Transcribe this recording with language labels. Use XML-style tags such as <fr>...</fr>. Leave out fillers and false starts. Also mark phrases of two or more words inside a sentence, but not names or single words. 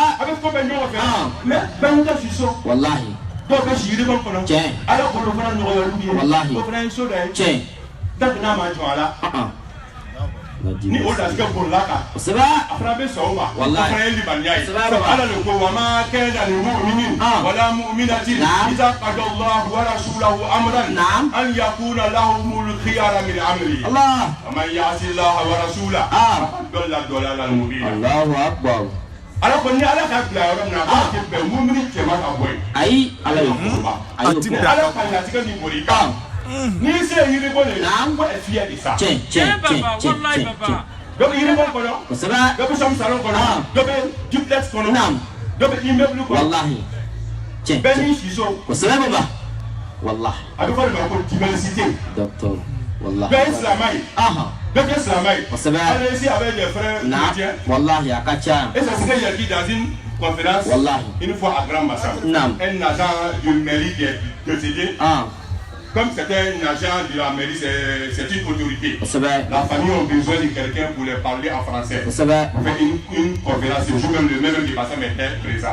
<bm>A bɛ ko bɛɛ ɲɔgɔn fɛ. Mais bɛɛ n'i ka si so. Wallahi. Dɔw bɛ si yiriba kɔnɔ. Tiɲɛ. Ala k'olu fana nɔgɔya olu ye. Wallahi. O fana ye so dɔ ye. Tiɲɛ. Dɔnku n'a ma jɔ a la. Ni o datigɛ bolila kan. Kosɛbɛ. A fana bɛ sɔn o ma. Wallahi. O fana ye limaniya ye. Kosɛbɛ baba. Ala de ko</bm> <ar>وما كان لمؤمن ولا مؤمنة إذا قضى الله ورسوله أمرا أن يكون لهم الخيرة من أمر.</ar> <bm>Allah.</bm> <ar>ومن يعص الله ورسوله فقد ضل ضلالا مبينا. الله أكبر.</ar> <bm>Ala ko ni Ala ka bila yɔrɔ min na k'a tɛ bɛn mu'minin cɛman ka bɔ yen. Ayi Ala y'o fɔ. Ni Ala ka latigɛ ni boli kan. N'i se yiribɔ de ko</bm> <fr>est fier de ça.</fr> <bm>Tiɲɛ. Dɔ bɛ yiribɔ kɔnɔ. Kosɛbɛ. Dɔ bɛ</bm> <fr>chambre salon</fr> <bm>kɔnɔ. Dɔ bɛ duplex kɔnɔ. Dɔ bɛ immeuble kɔnɔ. Wallahi. Tiɲɛ. Bɛɛ n'i si so. Kosɛbɛ baba. Wallahi. A bɛ fɔ de ma ko diversité. Docteur. Wallahi. Bɛɛ ye silamɛ ye. Bɛɛ kɛ silamɛ ye. Kosɛbɛ.</bm> <fr>Allez-y avec les frères chrétiens.</fr> <bm>Wallahi a ka ca.</bm> <fr>Et ça serait hier dans une conférence.</fr> <bm>Wallahi.</bm> <fr>Une fois à Grand Bassam. Un agent du mairie qui est décédé. comme c'est un agent de la mairie, c'est une autorité. La famille a besoin de quelqu'un pour les parler en français. On fait une conférence, c'est vous même le même qui passait était présent.</fr>